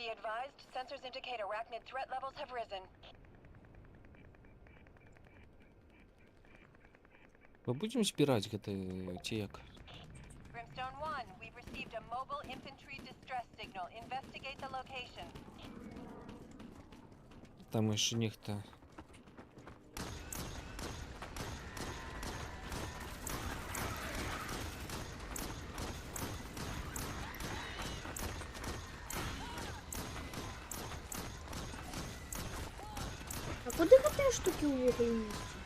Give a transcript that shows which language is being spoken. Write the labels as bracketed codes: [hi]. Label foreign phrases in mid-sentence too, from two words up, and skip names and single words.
[en] advised, sensors indicate arachnid threat levels have risen. [ru] Мы будем [be] збіраць гэты ці як? [en] Brimstone 1, we've received a mobile infantry distress signal. Investigate the location. [be] Там яшчэ нехта. А куди гэтыя штукі ўвогуле несці?